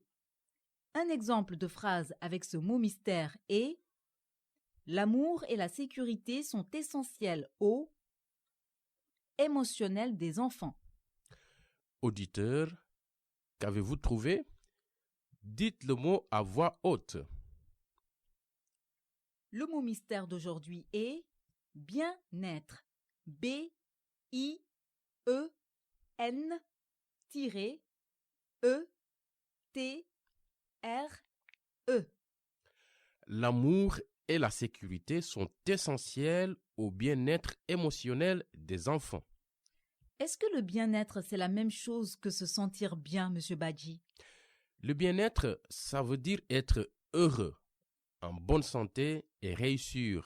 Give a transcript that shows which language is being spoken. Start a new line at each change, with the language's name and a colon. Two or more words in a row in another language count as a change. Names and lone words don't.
French: Un exemple de phrase avec ce mot mystère est « L'amour et la sécurité sont essentiels au émotionnel des enfants. » Auditeur, qu'avez-vous trouvé? Dites le mot à voix haute. Le mot mystère d'aujourd'hui est bien-être. B-I-E-N-E-T-R-E. L'amour et la sécurité sont essentiels au bien-être émotionnel des enfants. Est-ce que le bien-être, c'est la même chose que se sentir bien, Monsieur Badji? Le bien-être, ça veut dire être heureux, en bonne santé et réussir.